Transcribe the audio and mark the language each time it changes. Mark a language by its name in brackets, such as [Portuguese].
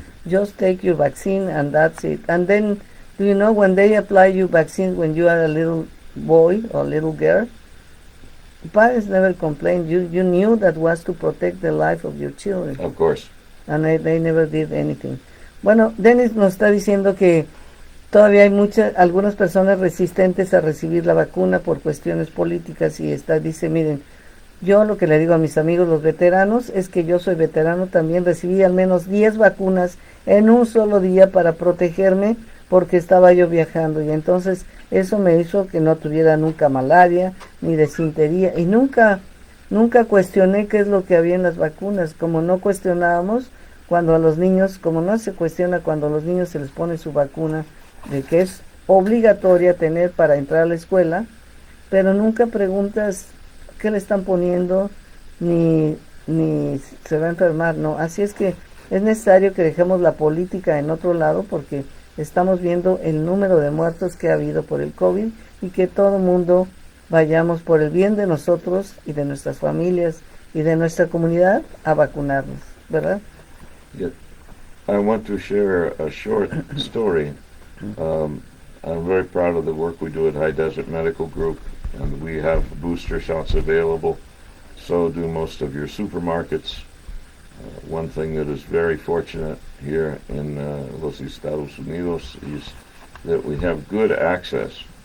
[English] Just take your vaccine and that's it. And then, do you know when they apply you vaccines when you are a little boy or little girl? Parents never complained. You knew that was to protect the life of your children. Of course. And they never did anything. [Spanish] Bueno, Dennis nos está diciendo que todavía hay algunas personas resistentes a recibir la vacuna por cuestiones políticas y dice, miren, yo lo que le digo a mis amigos los veteranos es que yo soy veterano también, recibí al menos 10 vacunas en un solo día para protegerme porque estaba yo viajando y entonces eso me hizo que no tuviera nunca malaria ni desintería y nunca cuestioné qué es lo que había en las vacunas, como no cuestionábamos cuando a los niños, como no se cuestiona cuando a los niños se les pone su vacuna de que es obligatoria tener para entrar a la escuela, pero nunca preguntas qué le están poniendo ni se va a enfermar, no, así es que es necesario que dejemos la política en otro lado porque estamos viendo el número de muertos que ha habido por el COVID y que todo mundo vayamos por el bien de nosotros y de nuestras familias y de nuestra comunidad a vacunarnos, ¿verdad? [English] Yeah. I want to share a short story. I'm very proud of the work we do at High Desert Medical Group, and we have booster shots available. So do most of your supermarkets. One thing that is very fortunate here in [Spanish] los Estados Unidos [English] is that we have good access.